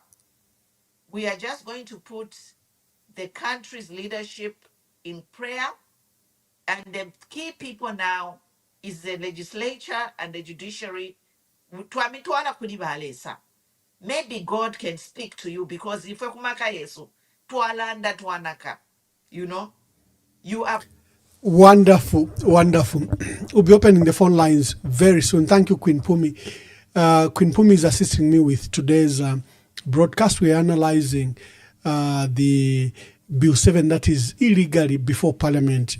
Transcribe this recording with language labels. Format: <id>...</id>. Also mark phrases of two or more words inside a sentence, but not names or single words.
<en>We are just going to put the country's leadership in prayer, and the key people now is the legislature and the judiciary. Maybe God can speak to you, because if</en> <bem>yesu twalanda twanaka,</bem> <en>you know, you are. Wonderful, wonderful. We'll be opening the phone lines very soon. Thank you, Queen Pumi. Queen Pumi is assisting me with today's broadcast. We are analyzing the Bill 7 that is illegally before Parliament.</en>